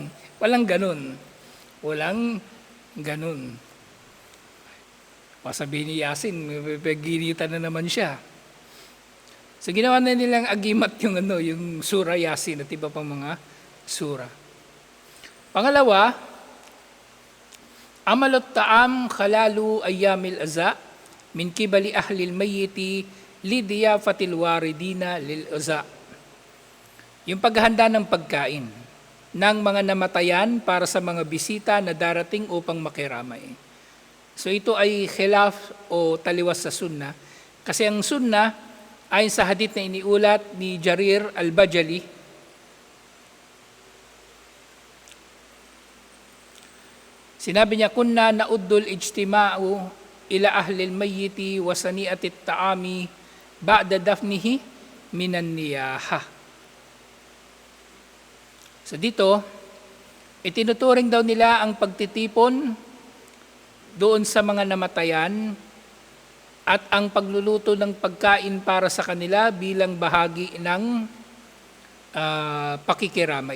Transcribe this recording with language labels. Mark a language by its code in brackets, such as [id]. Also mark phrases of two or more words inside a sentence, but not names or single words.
[tl] Walang ganun. Walang ganun. Sabihin ni Yasin, paginitan na naman siya. So ginawa na nilang agimat yung surah Yasin at iba pang mga surah. Pangalawa, [ar] عمل الطعام خلال أيام العزاء من قبل أهل الميت لضيافة الواردين للعزاء. [tl] Yung paghahanda ng pagkain ng mga namatayan para sa mga bisita na darating upang makiramay. So ito ay khilaf o taliwas sa sunnah. Kasi ang sunnah, ayon sa hadith na iniulat ni Jarir al-Bajali, sinabi niya, [ar] كنا نعد الاجتماع إلى أهل الميت وصنيعة الطعام بعد دفنه من النياحة. [tl] So dito, itinuturing daw nila ang pagtitipon doon sa mga namatayan at ang pagluluto ng pagkain para sa kanila bilang bahagi ng pakikiramay.